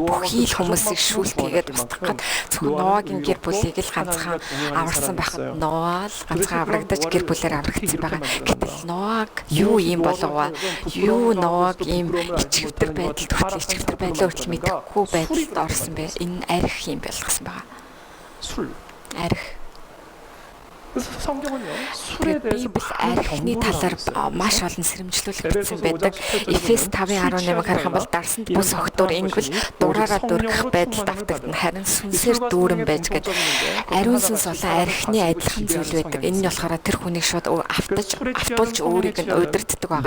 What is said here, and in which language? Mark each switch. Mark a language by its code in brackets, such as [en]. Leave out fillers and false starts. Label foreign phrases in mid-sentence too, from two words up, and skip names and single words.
[mn] Бүхий л хүмүүсийг шүүлтгээд устгах гээд зөвхөн Ноагийн гэр бүлийг л ганцхан аварсан байхад Ноа л ганцхан аврагдаж гэр бүлээр аврагдсан байгаа. Гэтэл Ноаг юу юм болов вэ? Юу Ноаг ийм ичгэвтер байдалд хүртэл ичгэвтер байдлаа хүртэл мэдэхгүй байдалд орсон бэ? Энэ арх юм болгосон байгаа. [ko] 술. [mn] Арх. [ko] 그래서 성경은요 술에 대해서 [mn] Библи архины талаар маш олон сэрэмжлүүлэг бичсэн байдаг. Эфес 5:18-ыг харах юм бол дарсанд бус охтор ингл дураараа дургах байдалд автагдана. Харин сүнсээр дүүрэн байж гээд ариун сүнс болон архины адилхан зүйл байдаг. Энэ нь болохоор тэр хүнийг шууд автуулж өөрийг нь удирддаг байгаа.